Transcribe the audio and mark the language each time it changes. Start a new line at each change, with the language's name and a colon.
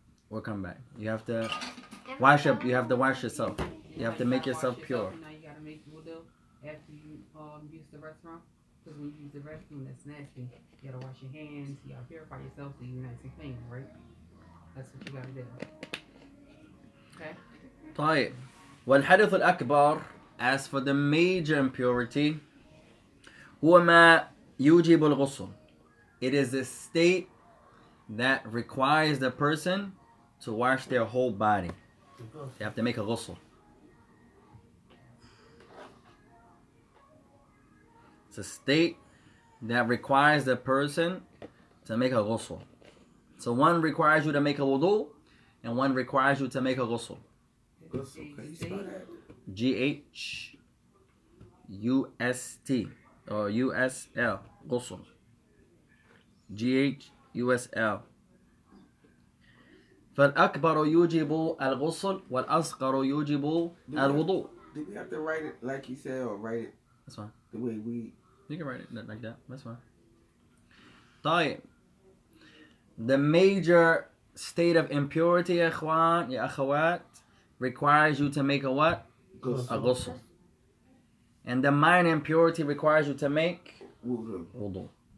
English: We'll come back. You have to wash up. You have to wash yourself. You have to make yourself pure. Now you gotta make wudu after you use the restroom. Because when you use the restroom, that's nasty. You gotta wash your hands. You gotta purify yourself so you're nice and clean, right? That's what you gotta do. Okay.
Arabic: طيب. والحدث الأكبر,
English: as for the major impurity,
Arabic: هو ما يوجب الغسل.
English: It is a state that requires the person to wash their whole body. They have to make a ghusl. It's a state that requires the person to make a ghusl. So one requires you to make a wudu, and one requires you to make a ghusl. Can you spell that? G-H UST or USL غسل GHUSL.
Arabic: فالأكبر يوجب الغسل والأصغر يوجب الوضوء.
English: Do we have to write it like you said, or write it That's fine. the way we? You can write it like that. That's fine. طيب. The major state of impurity
Arabic: يا إخوان يا أخوات
English: requires you to make a what? A ghusl. And the minor impurity requires you to make wudu.